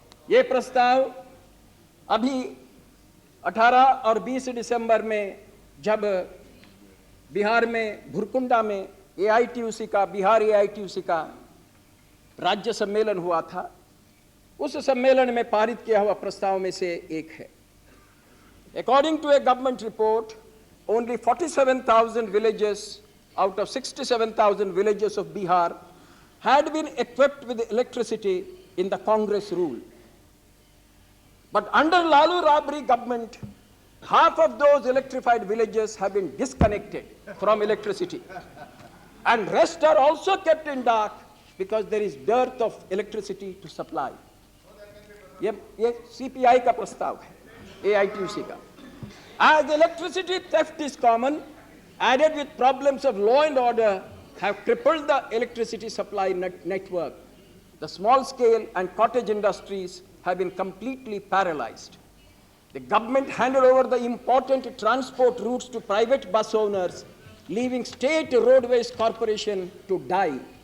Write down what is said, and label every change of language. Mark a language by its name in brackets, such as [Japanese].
[Hindi] यह प्रस्ताव अभी 18 और 20 दिसंबर में जब बिहार में भुरकुंडा में AITUC का, बिहार AITUC का राज्य सम्मेलन हुआ था, उस सम्मेलन में पारित किया हुआ प्रस्ताव में से एक है। [English] According to a government report, only 47,000 villages out of 67,000 villages of Bihar had been equipped with electricity in the Congress rule. But under Lalu Rabri government, half of those electrified villages have been disconnected from electricity. And rest are also kept in dark because there is dearth of electricity to supply. [Hindi] ये CPI का प्रस्ताव है, AITUC का। [English] As electricity theft is common, added with problems of law and order have crippled the electricity supply network. The small scale and cottage industries have been completely paralyzed. The government handed over the important transport routes to private bus owners, leaving State Roadways Corporation to die.